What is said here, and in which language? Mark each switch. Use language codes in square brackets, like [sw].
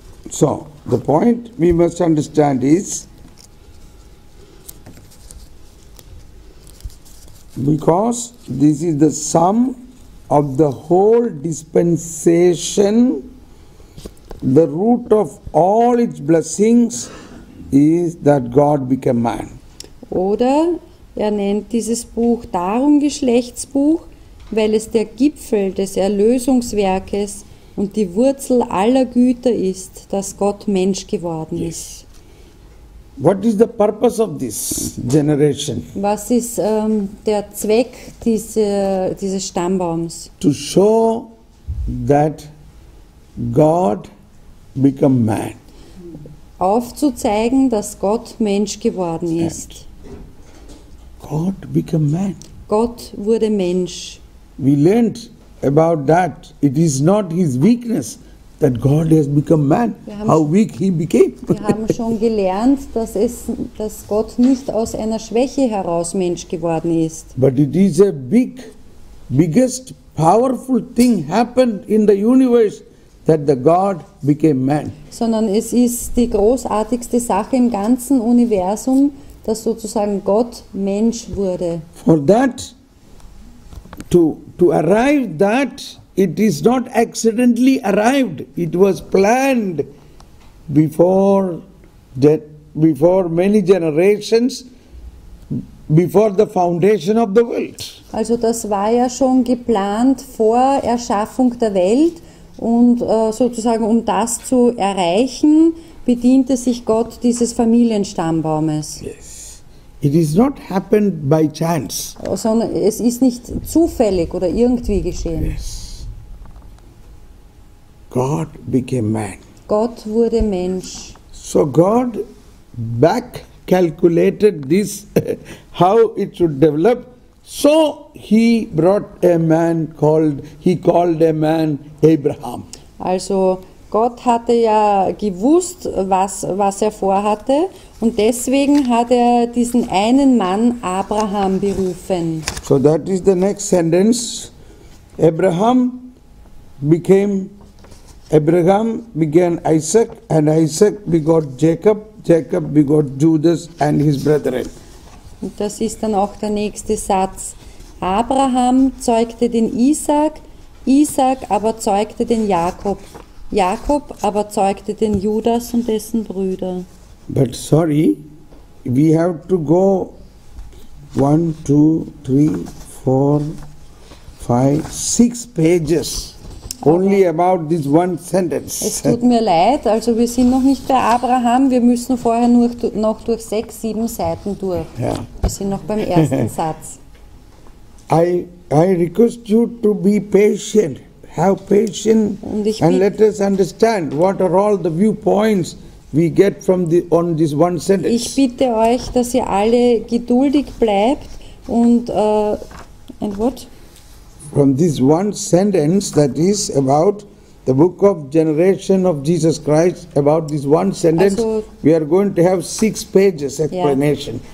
[en] So, the point we must understand is, because this is the sum of the whole dispensation, the root of all its blessings is that God became man. [de] Oder er nennt dieses Buch darum Geschlechtsbuch, weil es der Gipfel des Erlösungswerkes und die Wurzel aller Güter ist, dass Gott Mensch geworden ist. [en] What is the purpose of this generation? [de] Was ist der Zweck dieses Stammbaums? [en] To show that God became man. [de] Aufzuzeigen, dass Gott Mensch geworden ist. [en] God became man. [de] Gott wurde Mensch. [en] We learned about that. It is not his weakness that God has become man, how weak he became. [de] Wir haben schon gelernt, dass Gott nicht aus einer Schwäche heraus Mensch geworden ist. [en] But it is a biggest powerful thing happened in the universe, that the God became man. [de] Sondern es ist die großartigste Sache im ganzen Universum, dass sozusagen Gott Mensch wurde. [en] For that, to arrive that, it is not accidentally arrived. It was planned before many generations, before the foundation of the world. [de] Also das war ja schon geplant vor Erschaffung der Welt und sozusagen um das zu erreichen, bediente sich Gott dieses Familienstammbaumes. [en] Yes. It is not happened by chance. [de] Sondern es ist nicht zufällig oder irgendwie geschehen. [en] Yes. God became man. [de] Gott wurde Mensch. [en] So God back calculated this, how it should develop. So he brought a man he called a man Abraham. Also Gott hatte ja gewusst, was er vorhatte, und deswegen hat er diesen einen Mann Abraham berufen. So that is the next sentence. Abraham began Isaac, and Isaac begot Jacob. Jacob begot Judas and his brethren. [de] Und das ist dann auch der nächste Satz. Abraham zeugte den Isaak, Isaak aber zeugte den Jakob, Jakob aber zeugte den Judas und dessen Brüder. [en] But sorry, we have to go 1, 2, 3, 4, 5, 6 pages only about this one sentence. [de] Es tut mir leid, also wir sind noch nicht bei Abraham, wir müssen vorher noch durch 6, 7 Seiten durch. [en] Yeah. [de] Wir sind noch beim ersten Satz. [en] I request you to be patient. Have patience and let us understand what are all the viewpoints we get from on this one sentence. [de] Ich bitte euch, dass ihr alle geduldig bleibt und [en] and what? From this one sentence that is about the book of generation of Jesus Christ, about this one sentence, [de] Also, [en] we are going to have 6 pages explanation.